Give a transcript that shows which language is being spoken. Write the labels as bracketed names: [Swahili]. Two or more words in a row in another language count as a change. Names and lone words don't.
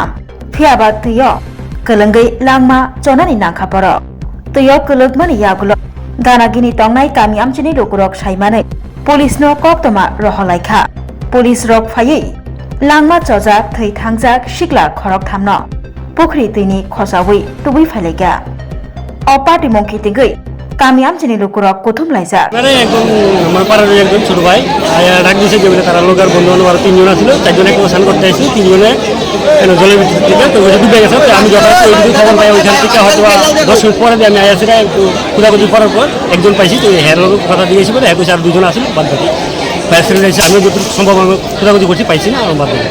[Bodo] फियाबा तुयो कलंगै लांमा चनानि नांखापर तुयो कलगमानि यागुलो दानागिनि तंनाय कामी आमचिनि लोकुरक साइमानै पुलिसनो कोक्तमा रहलायखा पुलिस रक फायै लांमा चजा थै थांजाक सिक्ला खरकथामनो पोखरि दैनि खसावै तुबै फाइलायगा अपाटी मंखितिगै कामी आमचिनि लोकुरक कुथुम लायजा [Bangla] মানে একদম আমার পাড়ার একজন ছোট ভাই ডাক দিয়েছে যে তারা লোকার বন্ধু বান্ধব আরো তিনজন ছিল চারজনে স্নান করতে আসি তিনজনে জলের ভিতর থেকে তো ওইটা ডুবে গেছে আমি যখন ওইদিকে খবর পাই ওইখান থেকে হয়তো 10 মিনিট পরে আমি আইসিরা একটু খোঁজাখুঁজি করার পর একজন পাইছি তো হেয়ার কথা দিয়েছি বলে একটু আর দুজন আসলে বাদ বাকি আমি যতটুকু সম্ভব আমি খোঁজাখুঁজি করছি পাইছি না আমার বাদ বাকি